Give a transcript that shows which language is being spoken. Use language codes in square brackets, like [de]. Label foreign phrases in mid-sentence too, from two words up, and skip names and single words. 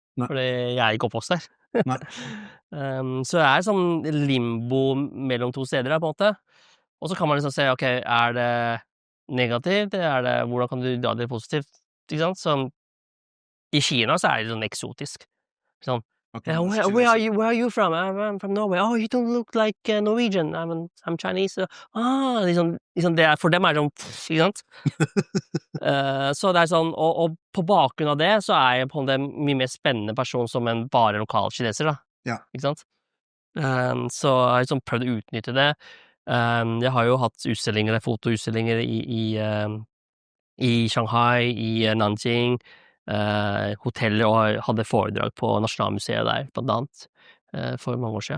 [no] Fordi jeg er ikke oppvokst der. Så jeg sånn limbo mellom to steder da, på en måte. Og så kan man liksom se, ok, er det negativt? Hvordan kan du dra det positivt? Ikke sant? Så i Kina så er det sånn eksotisk. Sånn, [en] where are you from? I'm from Norway. Oh, you don't look like Norwegian. I'm Chinese. [no] Liksom det for dem er det sånn, ikke sant? Så det er sånn, og på bakgrunn av det så er jeg på en mye mer spennende person som en bare lokal kineser, da. Ikke sant? Så jeg har liksom prøvd å utnytte det. Jeg har jo hatt utstillinger, fotoutstillinger i Shanghai, i Nanjing, hoteller, og hadde foredrag på Nasjonalmuseet der, blant annet, for mange år siden.